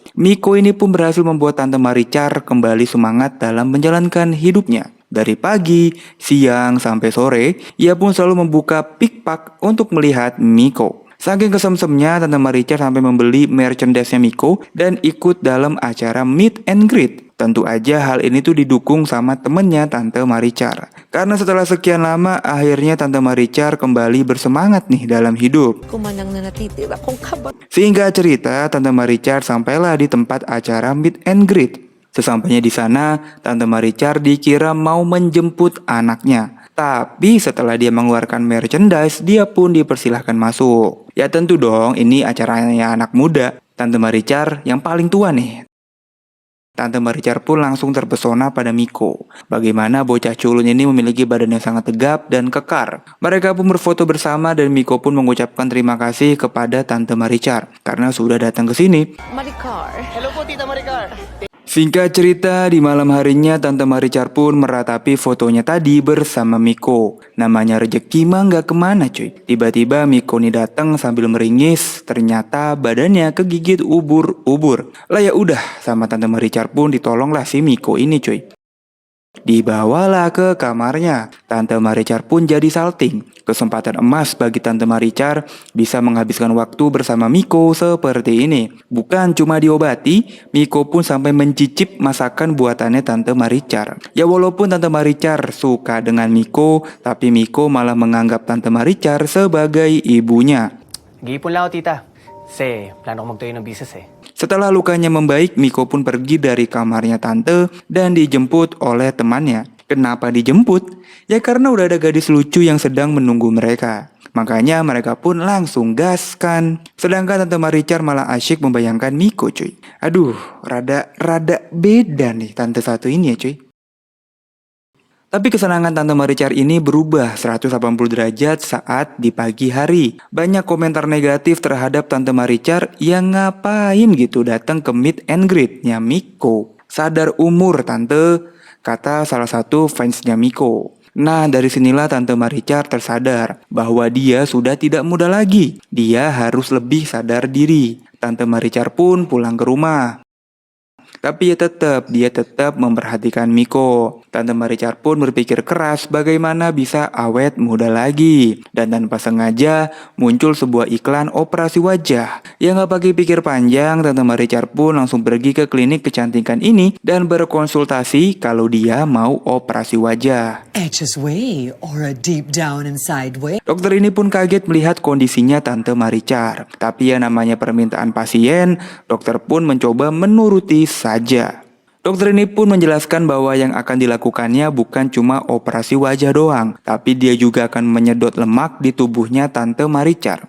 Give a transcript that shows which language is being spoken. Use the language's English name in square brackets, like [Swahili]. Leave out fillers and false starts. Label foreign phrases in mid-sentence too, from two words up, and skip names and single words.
[Indonesian] Miko ini pun berhasil membuat Tante Maricar kembali semangat dalam menjalankan hidupnya. Dari pagi, siang, sampai sore, ia pun selalu membuka PikPak untuk melihat Miko. Saking kesemsemnya, Tante Maricar sampai membeli merchandise-nya Miko dan ikut dalam acara [English] meet and greet. [Indonesian] Tentu aja hal ini tuh didukung sama temennya Tante Maricar. Karena setelah sekian lama, akhirnya Tante Maricar kembali bersemangat nih dalam hidup. Kumanang na natitira kong kabag. Singkat cerita, Tante Maricar sampailah di tempat acara [English] meet and greet. [Indonesian] Sesampainya di sana, Tante Maricar dikira mau menjemput anaknya. Tapi setelah dia mengeluarkan merchandise, dia pun dipersilahkan masuk. Ya tentu dong, ini acaranya anak muda. Tante Maricar yang paling tua nih. Tante Maricar pun langsung terpesona pada Miko. Bagaimana bocah culun ini memiliki badan yang sangat tegap dan kekar. Mereka pun berfoto bersama dan Miko pun mengucapkan terima kasih kepada Tante Maricar karena sudah datang ke sini. Maricar. [Filipino] Hello po, Tita Maricar. [Indonesian] Singkat cerita, di malam harinya Tante Maricar pun meratapi fotonya tadi bersama Miko. Namanya rezeki mah nggak kemana cuy. Tiba-tiba Miko nih datang sambil meringis. Ternyata badannya kegigit ubur-ubur. Lah ya udah, sama Tante Maricar pun ditolonglah si Miko ini cuy. Dibawalah ke kamarnya. Tante Maricar pun jadi salting. Kesempatan emas bagi Tante Maricar bisa menghabiskan waktu bersama Miko seperti ini. Bukan cuma diobati, Miko pun sampai mencicip masakan buatannya Tante Maricar. Ya walaupun Tante Maricar suka dengan Miko, tapi Miko malah menganggap Tante Maricar sebagai ibunya. [Filipino] Gipon lang ako, Tita. Kasi plano ko magtuloy ng business eh. [Indonesian] Setelah lukanya membaik, Miko pun pergi dari kamarnya Tante dan dijemput oleh temannya. Kenapa dijemput? Ya karena udah ada gadis lucu yang sedang menunggu mereka. Makanya mereka pun langsung gaskan. Sedangkan Tante Maricar malah asyik membayangkan Miko cuy. Aduh, rada beda nih tante satu ini ya cuy. Tapi kesenangan Tante Maricar ini berubah 180 derajat saat di pagi hari. Banyak komentar negatif terhadap Tante Maricar yang ngapain gitu datang ke [English] meet and greet- [Indonesian] nya Miko. Sadar umur tante, kata salah satu fansnya Miko. Nah dari sinilah Tante Maricar tersadar bahwa dia sudah tidak muda lagi. Dia harus lebih sadar diri. Tante Maricar pun pulang ke rumah. Tapi dia tetap memperhatikan Miko. Tante Maricar pun berpikir keras bagaimana bisa awet muda lagi. Dan tanpa sengaja muncul sebuah iklan operasi wajah. Yang gak pakai pikir panjang, Tante Maricar pun langsung pergi ke klinik kecantikan ini dan berkonsultasi kalau dia mau operasi wajah. Edges way or a deep down inside way. Dokter ini pun kaget melihat kondisinya Tante Maricar. Tapi ya namanya permintaan pasien, dokter pun mencoba menuruti saja. Dokter ini pun menjelaskan bahwa yang akan dilakukannya bukan cuma operasi wajah doang, tapi dia juga akan menyedot lemak di tubuhnya Tante Maricar.